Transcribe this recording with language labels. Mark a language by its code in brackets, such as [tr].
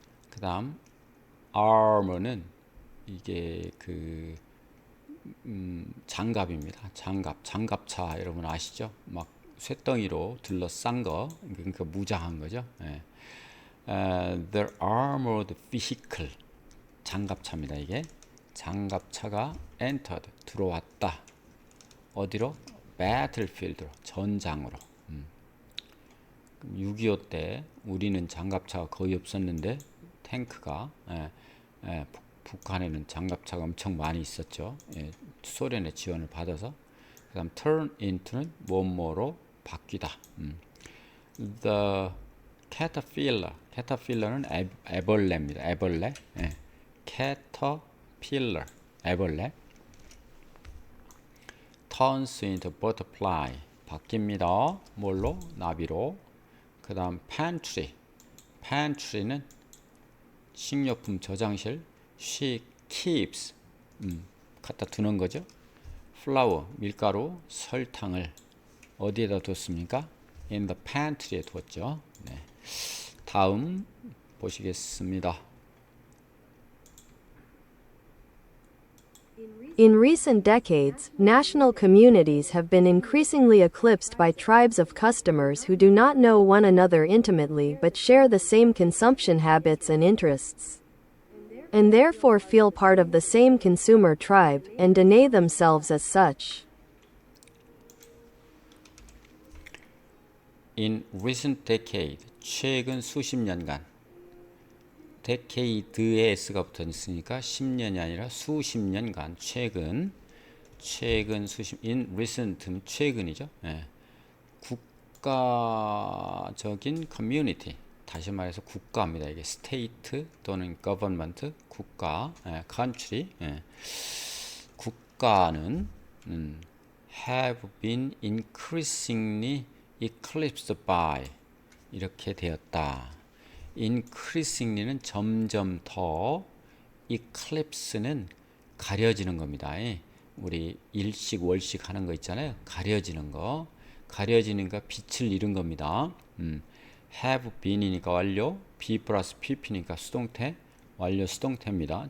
[ko] 그 다음 armor는 이게 그 장갑입니다. 장갑차 여러분 아시죠? 막 쇳덩이로 둘러싼 거, 그러니까 무장한 거죠. [en] The armored vehicle 장갑차입니다. [ko] 이게 장갑차가 entered 들어왔다. 어디로? battlefield로 전장으로. 6.25 때 우리는 장갑차가 거의 없었는데 탱크가 북한에는 장갑차가 엄청 많이 있었죠. 소련의 지원을 받아서. 그 다음 turn into는 뭐뭐로 바뀌다. The caterpillar는 애벌레입니다. 애벌레. caterpillar 애벌레. [en] turns into butterfly 바뀝니다. [ko] 뭘로? 나비로. 그 다음 pantry는 식료품 저장실. [en] she keeps [ko] 갖다 두는 거죠. flour 밀가루, 설탕을 어디에다 뒀습니까? [en] in the pantry에 두었죠. [ko] 다음 보시겠습니다. [en] In recent decades, national communities have been increasingly eclipsed by tribes of customers who do not know one another intimately but share the same consumption habits and interests, and therefore feel part of the same consumer tribe, and deny themselves as such. In recent decade, [ko] 최근 수십 년간. decade에 s가 붙어 있으니까 10년이 아니라 수십 년간. 최근 수십. [en] in recent [ko] 는 최근이죠. 국가적인 community. 다시 말해서 국가입니다. 이게 state 또는 government 국가, country. 국가는 [en] have been increasingly eclipsed by [ko] 이렇게 되었다. increasingly는 점점 더, eclipse는 가려지는 겁니다. 우리 일식 월식 하는 거 있잖아요. 가려지는 거, 빛을 잃은 겁니다. [en] have been [ko] 이니까 완료, be 플러스 pp니까 수동태, 완료 수동태입니다.